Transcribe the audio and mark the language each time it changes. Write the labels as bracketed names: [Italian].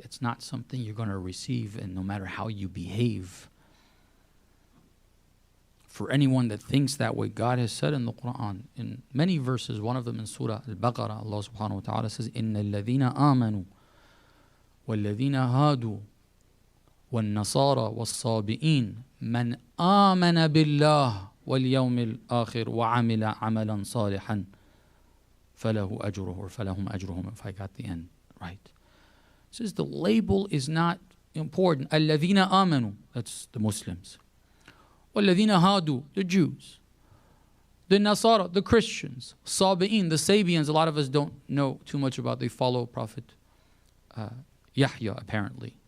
[English] It's not something you're going to receive, and no matter how you behave. For anyone that thinks that way, God has said in the Quran, in many verses, one of them in Surah Al-Baqarah, Allah subhanahu wa ta'ala says, [Arabic] إِنَّ الَّذِينَ آمَنُوا وَالَّذِينَ هَادُوا وَالنَّصَارَى وَالصَّابِئِينَ مَنْ آمَنَ بِاللَّهِ وَالْيَوْمِ الْآخِرِ وَعَمِلَ عَمَلًا صَالِحًا فَلَهُ أَجْرُهُ [English] or [Arabic] فَلَهُمْ أَجْرُهُم, [English] if I got the end right. It says the label is not important. [Arabic] الَّذِينَ آمَنُوا, [English] that's the Muslims. [Arabic] وَالَّذِينَ هَادُوا, [English] the Jews. The Nasara, the Christians. Sabi'in, the Sabians, a lot of us don't know too much about. They follow Prophet Yahya, apparently.